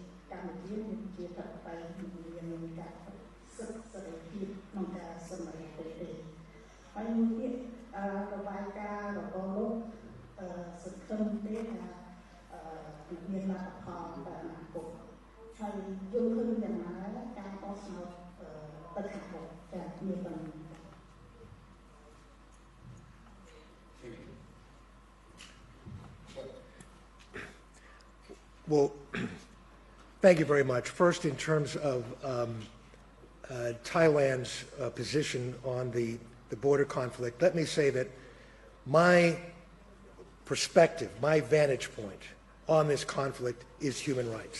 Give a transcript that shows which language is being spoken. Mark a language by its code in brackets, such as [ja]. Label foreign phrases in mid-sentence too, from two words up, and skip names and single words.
[km] កម្ពុជាមានជាតបតែមានការសិទ្ធិសេរីភាពក្នុងការសម្រេចទេហើយមួយទៀតរបាយការណ៍របស់លោកសង្ឃឹមទេថាមានលទ្ធផលទៅអនាគតហើយយល់ឃើញយ៉ាងណាការបោះឆ្នោតទៅខាងមុខចាមានបញ្ហា [en] Well, thank you very much. First, in terms of Thailand's position on the border conflict, let me say that my perspective, my vantage point on this conflict is human rights.